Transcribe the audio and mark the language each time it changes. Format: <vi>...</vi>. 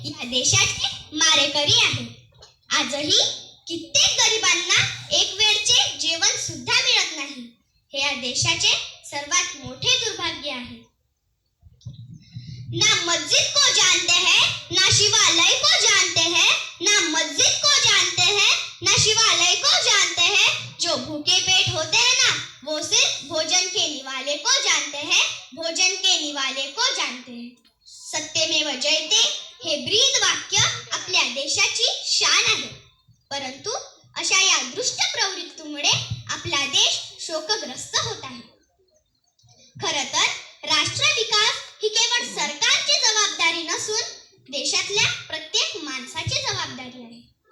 <mr>देशाचे मारेकरी आहेत. आजही कित्येक गरिबांना एक वेळचे जेवण सुद्धा मिळत नाही. हे या देशाचे सर्वात मोठे दुर्भाग्य आहे.</mr> <hi>ना मस्जिद को जानते हैं, ना शिवालय को जानते हैं, ना मस्जिद को जानते हैं, ना शिवालय को जानते हैं. जो भूखे पेट होते हैं ना, वो सिर्फ भोजन के निवाले को जानते हैं, भोजन के निवाले को जानते हैं.</hi> <mr>सत्यमेव जयते हे ब्रीद वाक्य आपल्या देशाची शान आहे. परंतु अशा या दुष्ट प्रवृत्तीमुळे आपला देश शोकग्रस्त होत आहे. खरं तर राष्ट्र विकास ही केवळ सरकारची जबाबदारी नसून देशातल्या प्रत्येक माणसाची जबाबदारी आहे.</mr>